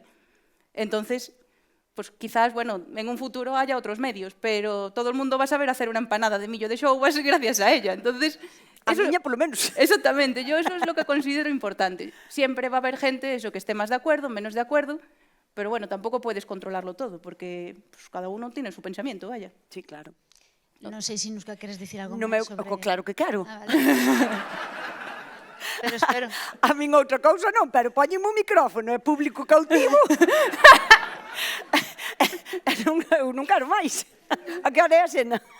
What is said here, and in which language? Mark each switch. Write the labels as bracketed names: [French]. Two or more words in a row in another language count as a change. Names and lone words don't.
[Spanish] Entonces, pues quizás, bueno, en un futuro haya otros medios, pero todo el mundo va a saber hacer una empanada de millo de xouvas gracias a ella. Entonces, [Galician] A miña, polo menos. [Spanish] Exactamente, yo eso es lo que considero importante. Siempre va a haber gente eso que esté más de acuerdo, menos de acuerdo, pero bueno, tampoco puedes controlarlo todo, porque pues, cada uno tiene su pensamiento, vaya. Sí, claro. [Galician] Non sei se Nusca queres dicir algo Non máis me, sobre... claro que quero. Ah, vale. Pero espero. A min outra cousa non, pero poñeme o micrófono, é público cautivo. Eu non quero máis. A que hora é a cena?